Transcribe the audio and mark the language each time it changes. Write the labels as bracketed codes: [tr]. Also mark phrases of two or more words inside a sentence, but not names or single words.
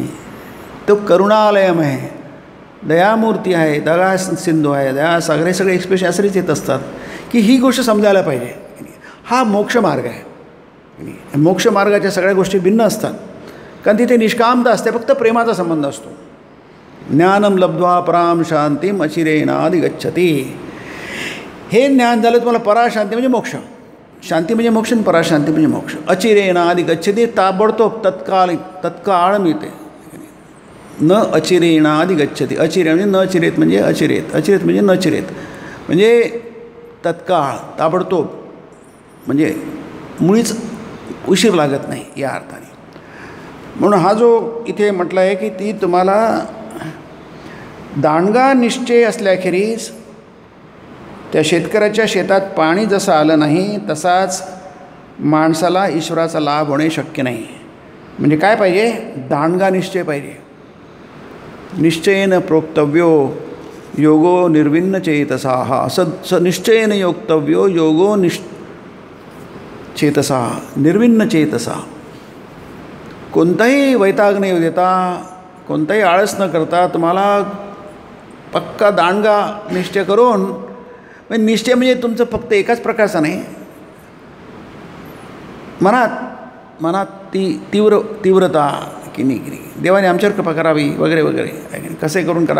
[mr] तो करुणालयम आहे, दयामूर्ती आहे, दया सिंधू आहे, दया सागरे सगळे एक्सप्रेशन असेच येत असतात की ही गोष्ट समजायला पाहिजे. हा मोक्षमार्ग आहे. मोक्षमार्गाच्या सगळ्या गोष्टी भिन्न असतात कारण तिथे निष्कामता असते, फक्त प्रेमाचा संबंध असतो. [sa] ज्ञानम लब्ध्वा पराम शांतीम अचिरेणाधिगच्छति. [mr] हे ज्ञान झालं तुम्हाला पराशांती म्हणजे मोक्ष. शांती म्हणजे मोक्ष आणि पराशांती म्हणजे मोक्ष. अचिरेणाधिगच्छति ताबडतोब तत्काळ मिळते. [sa] न अचिरेणाधिगच्छति. [mr] अचिरे म्हणजे न चिरेत म्हणजे अचिरेत, अचिरेत म्हणजे न चिरेत म्हणजे तत्काळ ताबडतोब म्हणजे मुळीच उशीर लागत नाही या अर्थाने. म्हणून हा जो इथे म्हटलं आहे की ती तुम्हाला दांडगा निश्चय असल्याखेरीज त्या शेतकऱ्याच्या शेतात पाणी जसं आलं नाही तसाच माणसाला ईश्वराचा लाभ होणे शक्य नाही. म्हणजे काय पाहिजे? दांडगा निश्चय पाहिजे. [sa] निश्चयेन प्रोक्तव्यो योगो निर्विण्ण चेतसा. असं निश्चयेन योक्तव्यो योगो चेतसा निर्विण्ण चेतसा. [mr] कोणताही वैताग न देता कोणताही आळस न करता तुम्हाला पक्का दांडगा निश्चय करून, म्हणजे निश्चय म्हणजे तुमचं फक्त एकाच प्रकारचा नाही, मनात ती तीव्रता की नाही देवाने आमच्यावर कृपा करावी वगैरे वगैरे कसे करून करा.